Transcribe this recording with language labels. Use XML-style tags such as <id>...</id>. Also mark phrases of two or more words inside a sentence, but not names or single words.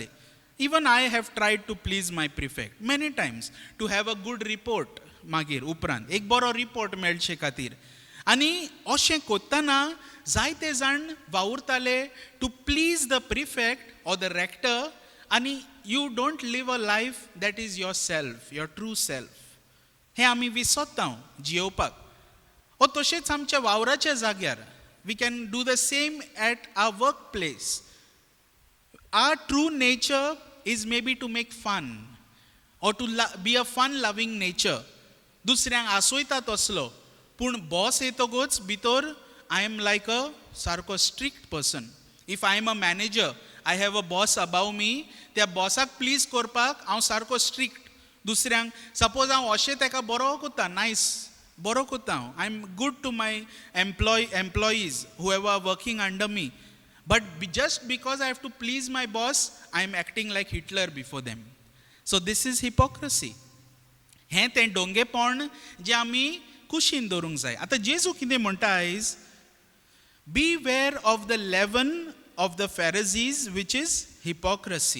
<en>even I have tried to please my prefect many times to have a good report,</en> <kok>मागीर उपरांत एक बरो रिपोर्ट मेळचे खातीर. आनी अशें कोत्ताना जायते जाण वावुरताले</kok> <en>to please the prefect or the rector, आनी you don't live a life that is your self, your true self.</en> <kok>हें आमी विसरता जियोवपाक. ओ तशेंच आमच्या वावराच्या जाग्यार</kok> <en>we can do the same at our work place. our true nature is maybe to make fun or to be a fun loving nature.</en> <kok>दुसऱ्यांक आसोयता तसलो, पूण बॉस येतकूच भितर</kok> <en>I am like a</en> <kok>सारको</kok> <en>strict person. if I am a manager, I have a boss above me,</en> <kok>त्या बॉसाक प्लीज करपाक हांव सारको स्ट्रिक्ट. दुसऱ्यांक सपोज हांव अशें ताका बरो कोत्ता, नायस बरो कोत्ता, हांव</kok> <en>I am good to my employees who ever are working under me, but just because I have to please my boss I am acting like Hitler before them. so this is hypocrisy.</en> <kok>हें तें डोंगेपण जें आमी कुशीन दवरूंक जाय. आतां जेजू कितें म्हणटा आयज,</kok> <en>beware of the leaven of the Pharisees which is hypocrisy.</en>